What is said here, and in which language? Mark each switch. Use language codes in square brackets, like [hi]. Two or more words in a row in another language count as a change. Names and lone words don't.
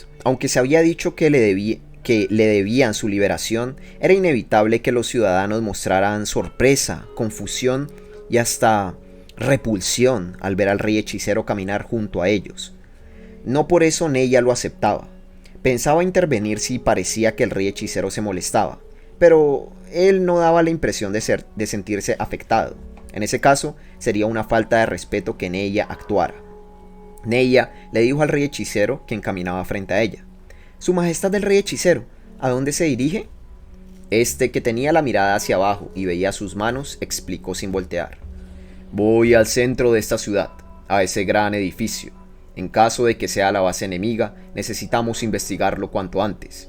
[es] Aunque se había dicho que le debían su liberación, era inevitable que los ciudadanos mostraran sorpresa, confusión y hasta repulsión al ver al rey hechicero caminar junto a ellos. No por eso Neya lo aceptaba. Pensaba intervenir si parecía que el rey hechicero se molestaba, pero él no daba la impresión de sentirse afectado. En ese caso, sería una falta de respeto que Neya actuara. Neya le dijo al rey hechicero, quien caminaba frente a ella: «Su majestad el rey hechicero, ¿a dónde se dirige?». Este, que tenía la mirada hacia abajo y veía sus manos, explicó sin voltear: «Voy al centro de esta ciudad, a ese gran edificio. En caso de que sea la base enemiga, necesitamos investigarlo cuanto antes.